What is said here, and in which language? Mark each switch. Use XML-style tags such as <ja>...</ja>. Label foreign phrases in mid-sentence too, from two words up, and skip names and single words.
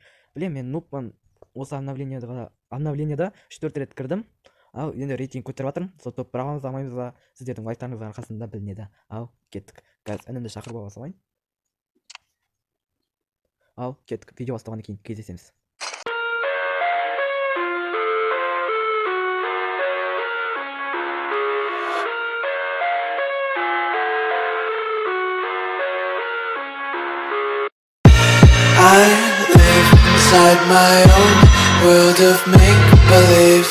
<kk>Білем, мен нубпын. Осы обновлениеда 3-4 рет кірдім. Ал енді рейтинг көтеріп жатырмын. Сол топ бағамыз алмаймыз ба, сіздердің лайктарыңыздың арқасында білінеді. Ал кеттік. Қазір інімді шақырып ала салайын. Ал кеттік. Видео басталғаннан кейін кездесеміз.</kk> <en>I live inside my own world of make-believe.</en>